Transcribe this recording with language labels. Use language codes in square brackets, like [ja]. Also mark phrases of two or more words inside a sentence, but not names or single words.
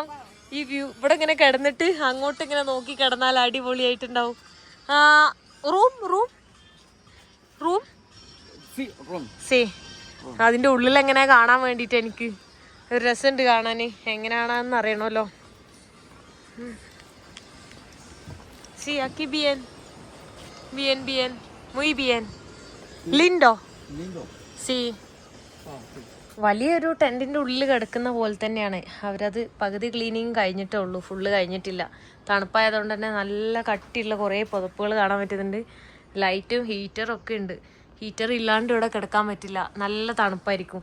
[ml] ഈ വ്യൂ ഇവിടെ ഇങ്ങനെ കിടന്നിട്ട് അങ്ങോട്ട് ഇങ്ങനെ നോക്കി കിടന്നാൽ അടിപൊളിയായിട്ടുണ്ടാവും. റൂം റൂം റൂം സേ അതിൻ്റെ ഉള്ളിൽ എങ്ങനെ കാണാൻ വേണ്ടിയിട്ട് എനിക്ക് ഒരു രസമുണ്ട് കാണാൻ. എങ്ങനെയാണെന്ന് അറിയണമല്ലോ. [es] സി aquí bien bien bien muy bien lindo sí. [ml] വലിയൊരു ടെൻറ്റിൻ്റെ ഉള്ളിൽ കിടക്കുന്ന പോലെ തന്നെയാണ്. അവരത് പകുതി ക്ലീനിങ് കഴിഞ്ഞിട്ടേ ഉള്ളൂ, ഫുള്ള് കഴിഞ്ഞിട്ടില്ല. തണുപ്പായതുകൊണ്ട് തന്നെ നല്ല കട്ടിയുള്ള കുറേ പുതപ്പുകൾ കാണാൻ പറ്റുന്നുണ്ട്. ലൈറ്റും ഹീറ്ററും ഒക്കെ ഉണ്ട്. ഹീറ്റർ ഇല്ലാണ്ട് ഇവിടെ കിടക്കാൻ പറ്റില്ല, നല്ല തണുപ്പായിരിക്കും.